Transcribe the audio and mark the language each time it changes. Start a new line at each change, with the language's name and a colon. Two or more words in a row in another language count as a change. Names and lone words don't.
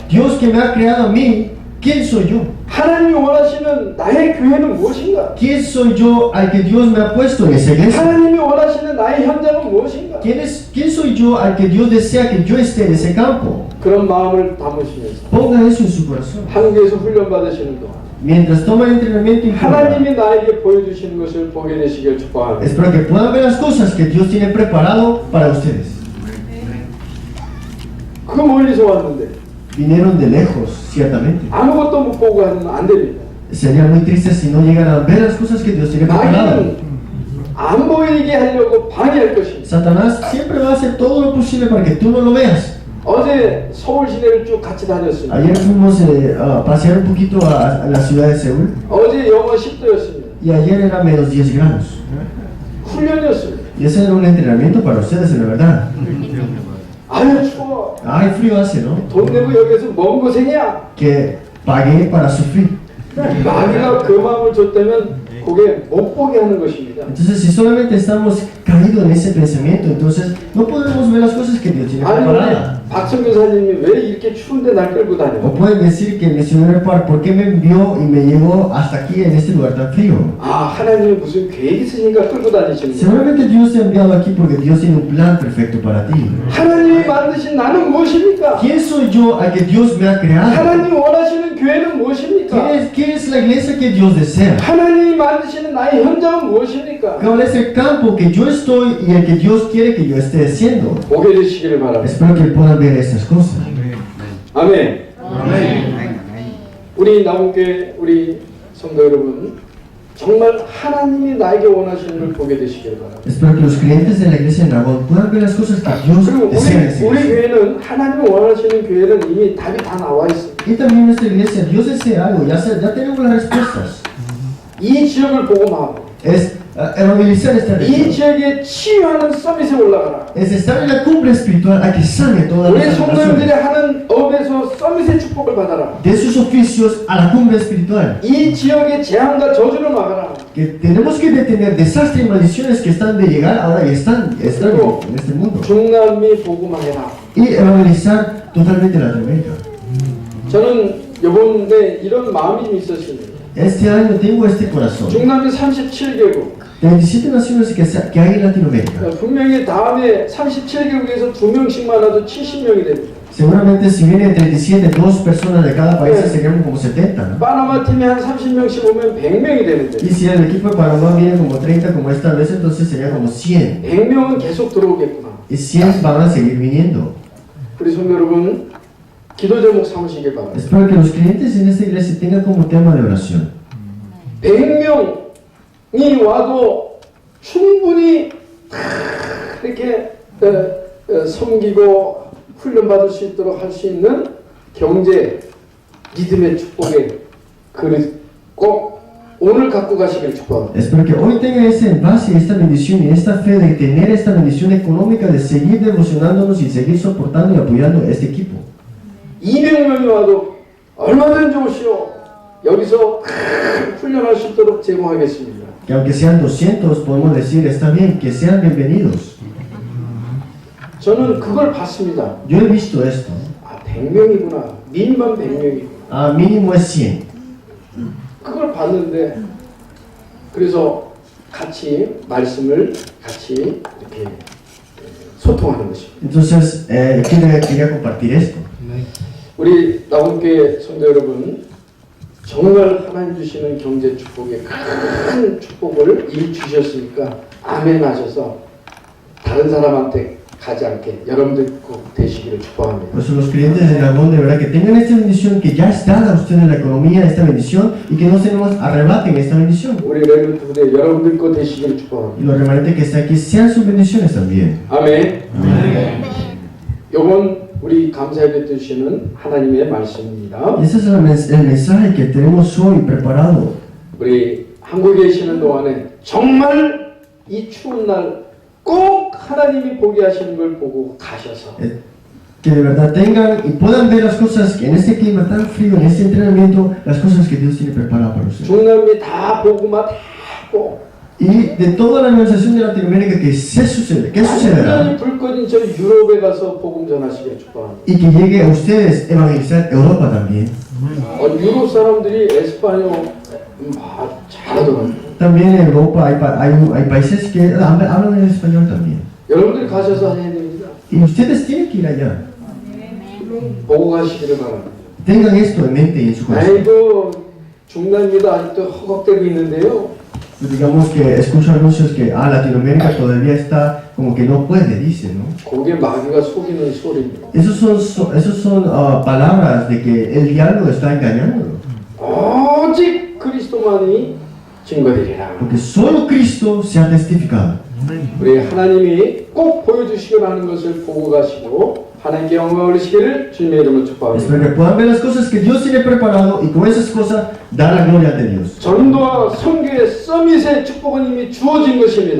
Spanish: Dios que me ha creado a mí, ¿quién soy yo?
Korean: 하나님이 원하시는 나의 교회는 무엇인가?
Spanish: ¿Quién soy yo al que Dios me ha puesto en esa iglesia?
Korean: 하나님이 원하시는 나의 현장은 무엇인가?
Spanish: ¿Quién soy yo al que Dios desea que yo esté en ese campo?
Korean: 그런 마음을 담으시면서
Spanish: Ponga eso en su corazón.
Korean: 한국에서 훈련받으시는 동안
Spanish: Mientras toma el entrenamiento y
Korean: 하나님이 나에게 보여주시는 것을 보게 되시길 축복합니다.
Spanish: espero que puedan ver las cosas que Dios tiene preparado para ustedes.
Korean: 그 멀리서 왔는데
Spanish: Vinieron de lejos, ciertamente.
Korean: 아무것도 못 보고 하면 안 됩니다.
Spanish: Sería muy triste si no llegaran a ver las cosas que Dios tiene preparado.
Korean: 마귀는 안 보이게 하려고 방해할 것입니다.
Spanish: Satanás siempre va a hacer todo lo posible para que tú no lo veas.
Korean: 어제 서울 시내를 쭉 같이 다녔습니다.
Spanish: Ayer fuimos a pasear un poquito a la ciudad de Seúl
Korean: 어제 영하 10도였습니다.
Spanish: y ayer era menos 10 grados.
Korean: 훈련이었습니다.
Spanish: Y ese era un entrenamiento para ustedes, en la verdad.
Korean: 아유 추워.
Spanish: Ay, frío hace, ¿no?
Korean: 돈 내고 여기서 뭔 고생이야.
Spanish: Que pagué para sufrir.
Korean: 마귀가 그 마음을 줬다면 그게 못 보게 하는 것입니다.
Spanish: Entonces, si solamente estamos caídos en ese pensamiento, entonces no podremos ver las cosas que Dios tiene
Korean: 아니
Spanish: preparadas.
Korean: 박성 교사님이 왜 이렇게 추운데 날 끌고
Spanish: O
Korean: 다녀?
Spanish: pueden decir que el misionero Park, ¿por qué me envió y me llevó hasta aquí en este lugar tan frío?
Korean: 아 하나님이 무슨 계획이 있으니까 끌고 다니시는 거야.
Spanish: Seguramente Dios te ha enviado aquí porque Dios tiene un plan perfecto para ti.
Korean: 하나님이 만드신 나는 무엇입니까?
Spanish: ¿Quién soy yo al que Dios me ha creado?
Korean: 하나님이 원하시는 교회는 무엇입니까?
Spanish: ¿Qué es la iglesia que Dios desea?
Korean: 하나님이 만드시는 나의 현장은 무엇입니까?
Spanish: ¿Cuál es el campo que yo estoy y el que Dios quiere que yo esté haciendo?
Korean: 보게 되시기를 바랍니다.
Spanish: Espero que puedan ver estas cosas.
Korean: 아멘. 우리 나무교회 우리 성도 여러분 정말 하나님이 나에게 원하시는 걸 보게 되시기를 바랍니다.
Spanish: Espero que los creyentes de la iglesia de Nagón puedan ver las cosas que Dios
Korean: 그리고
Spanish: desea en esta
Korean: 우리
Spanish: iglesia.
Korean: 교회는 하나님이 원하시는 교회는 이미 답이 다 나와 있습니다.
Spanish: Y también nuestra iglesia, Dios desea algo, ya tenemos las respuestas.
Korean: 이 지역을 복음하고
Spanish: Es evangelizar esta
Korean: 이
Spanish: región.
Korean: 지역에 치유하는 서밋에 올라가라.
Spanish: Es estar en la cumbre espiritual a que sane todas
Korean: 우리
Spanish: las
Korean: 성도님들이
Spanish: naciones.
Korean: 하는 업에서 서밋의 축복을 받아라.
Spanish: De sus oficios a la cumbre espiritual.
Korean: 이 지역의 재앙과 저주를 막아라.
Spanish: Que tenemos que detener desastres y maldiciones que están de llegar ahora y están en este mundo.
Korean: 중남미 복음하라.
Spanish: Y evangelizar totalmente Latinoamérica.
Korean: 저는 이번에 이런 마음이 좀 있었습니다.
Spanish: Este año tengo este corazón.
Korean: 중남미 37개국.
Spanish: De 27 naciones que hay en Latinoamérica.
Korean: 분명히 다음에 37개국에서 2명씩만 와도 70명이 됩니다.
Spanish: Seguramente si vienen 37, 2 personas de cada país serían como 70, ¿no?
Korean: 파나마 팀이 한 30명씩 오면 100명이 되는데
Spanish: Y si el equipo de Panamá viene como 30 como esta vez, entonces sería como 100.
Korean: 100명은 계속 들어오겠구나.
Spanish: Y 100 van a seguir viniendo.
Korean: 우리 성도 여러분 기도 제목 삼으시길 바랍니다.
Spanish: Espero que los clientes en esta iglesia tengan como tema de oración.
Korean: 100명이 와도 충분히 이렇게 섬기고 훈련받을 수 있도록 할 수 있는 경제, 믿음의 축복의 그릇 꼭 오늘 갖고 가시길 축복합니다.
Spanish: Espero que hoy tengan ese envase, esta bendición y esta fe de tener esta bendición económica, de seguir devocionándonos y seguir soportando y apoyando a este equipo.
Korean: 200명이 와도 얼마든지 오시오. 여기서 훈련할 수 있도록 제공하겠습니다.
Spanish: Que aunque sean 200, podemos decir, está bien, que sean bienvenidos.
Korean: 저는 그걸 봤습니다.
Spanish: Yo he visto esto.
Korean: 아, 100명이구나. 미니멈 100명이구나.
Spanish: Mínimo es 100.
Korean: 그걸 봤는데 그래서 같이 말씀을 같이 이렇게 소통하는 것입니다.
Spanish: Entonces, quería compartir esto.
Korean: 우리 나온교회 성도 여러분 정말 하나님 주시는 경제 축복에 큰 축복을 일 주셨으니까 아멘 하셔서 다른 사람한테 가지 않게 여러분들 꼭 되시기를 축복합니다.
Spanish: Por eso los clientes de Nagón, de verdad que tengan esta bendición que ya es dada a ustedes en la economía, esta bendición, y que no se nos arrebaten esta bendición.
Korean: 우리 레드 부대 여러분들 거 되시기를
Spanish: Y
Korean: 축복합니다.
Spanish: los remanentes que están aquí sean sus bendiciones también.
Korean: 아멘. 요건 우리 감사하게 주시는 하나님의 말씀입니다.
Spanish: Y ese es el mensaje que tenemos hoy preparado.
Korean: 우리 한국에 계시는 동안에 정말 이 추운 날 꼭 하나님이 보게 하시는 걸 보고 가셔서
Spanish: Que de verdad tengan y puedan ver las cosas que en este clima tan frío, en este entrenamiento, las cosas que Dios tiene preparado para ustedes.
Korean: 중남미 다 보고만 하고
Spanish: Y de toda la organización de Latinoamérica, ¿qué sucede? ¿Qué sucederá?
Korean: 완전히 불 꺼진 저 유럽에 가서 복음 전하시길 축복합니다.
Spanish: Y que llegue a ustedes evangelizar Europa también.
Korean: 유럽 사람들이 에스파뇰 잘하더라고요.
Spanish: También en Europa hay países que hablan en español también.
Korean: 여러분들이 가셔서 해야 됩니다.
Spanish: Y ustedes tienen que ir allá.
Korean: 보고 가시기를 바랍니다.
Spanish: Tengan esto en mente y en su corazón.
Korean: 아이고 중남미도 아직도 허걱대고 있는데요.
Spanish: Digamos que escucho anuncios que Latinoamérica todavía está como que no puede, dicen, ¿no?
Korean: 그게 마귀가 속이는 소리입니다.
Spanish: Esos son palabras de que el diablo está engañándolo.
Korean: 오직 그리스도만이 증거되리라.
Spanish: Porque solo Cristo se ha testificado.
Korean: 우리 하나님이 꼭 보여주시기로 하는 것을 보고 가시고 하나님께 영광을 올리시기를 주님의 이름으로 축복합니다.
Spanish: Espero que puedan ver las cosas que Dios tiene preparado y con esas cosas dar la gloria de Dios.
Korean: 전도와 선교의 서밋의 축복은 이미 주어진 것입니다.